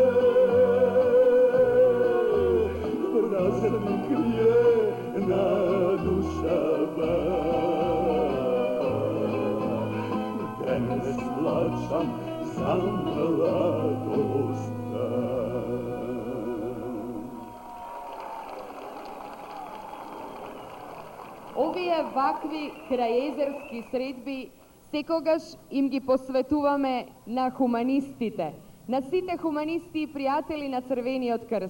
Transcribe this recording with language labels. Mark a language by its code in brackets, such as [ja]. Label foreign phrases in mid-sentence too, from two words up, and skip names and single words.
[mk] Празник ми е на душава. Денес плачам за младост. Овие вакви крајезерски средби секогаш им ги посветуваме на хуманистите, на сите хуманисти и пријатели на Црвениот крст.